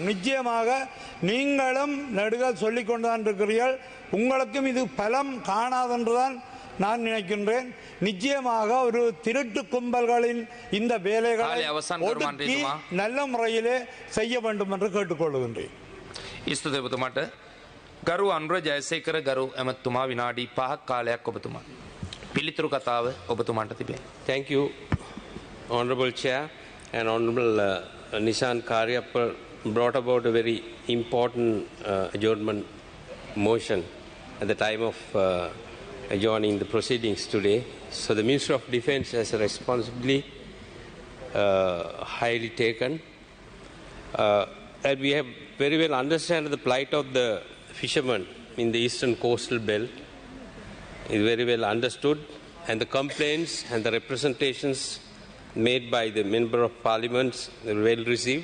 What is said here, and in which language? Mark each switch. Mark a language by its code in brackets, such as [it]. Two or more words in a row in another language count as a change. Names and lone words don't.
[ta] நிச்சயமாக நீங்களும் நெடுகள் சொல்லிக் கொண்டுதான் இருக்கிறீர்கள். உங்களுக்கும் இது பலம் காணாதென்றுதான் நான் நினைக்கின்றேன். நிச்சயமாக ஒரு திருட்டு கும்பல்களின் இந்த வேலைகளை ஒடுக்கி நல்ல முறையிலே செய்ய வேண்டும் என்று கேட்டுக்கொள்கின்றேன். [si] ගරු අනුර ජයසේකර ගරු ඇමතුමා විනාඩි 5ක් කාලයක් ඔබතුමා පිළිතුරු කතාව ඔබතුමාට තිබේ. [en] Thank you, Honorable Chair, and Honorable Nishan Karyappa brought about a very important adjournment motion at the time of adjourning the proceedings today. So the Minister of Defence has responsibly highly taken, and we have very well understand the plight of the fishermen in the eastern coastal belt is very well understood, and the complaints and the representations made by the member of parliament are well received.